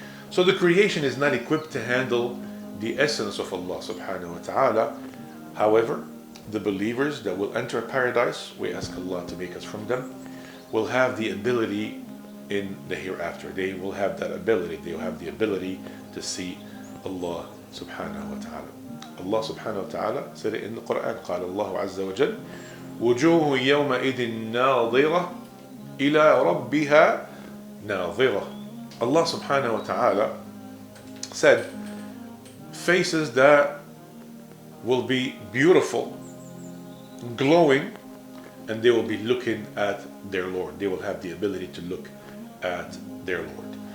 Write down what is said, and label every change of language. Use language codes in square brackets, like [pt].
[en] So the creation is not equipped to handle the essence of Allah subhanahu wa ta'ala. However, the believers that will enter paradise, we ask Allah to make us from them, will have the ability in the hereafter. They will have that ability. They will have the ability to see Allah subhanahu wa ta'ala. Allah subhanahu wa ta'ala said it in the Quran. [ar] قال الله عز وجل وجوه يومئذ ناظرة إلى ربها ناظرة. [en] Allah subhanahu wa ta'ala said faces that will be beautiful, glowing, and they will be looking at their Lord. They will have the ability to look at their Lord.